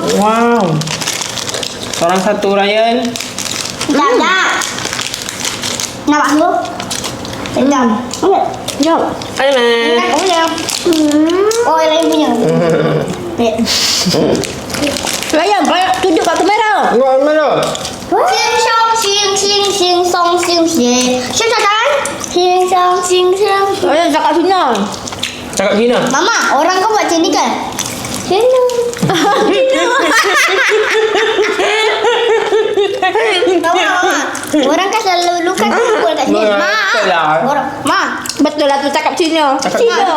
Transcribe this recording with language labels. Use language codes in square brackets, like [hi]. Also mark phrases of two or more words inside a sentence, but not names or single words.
[ms] Wow. Seorang satu Ryan. Tak. Nampak tu? Sedap. Jom. [en] Hai man. [ms] Oh, yang lain punya. Ryan, tunjuk kat kamera. Mana? Sing song sing sing sing song sing sing. Siapa jalan? Sing song sing sing. Ryan cakap Cina. Cakap Cina. Mama, orang kau buat macam ni kan? [en] Hello. [ms] Orang kan selalu luka kumpul kat sini. Ma. Betul lah. Orang. Ma. Betul lah tu cakap Cina. Cina.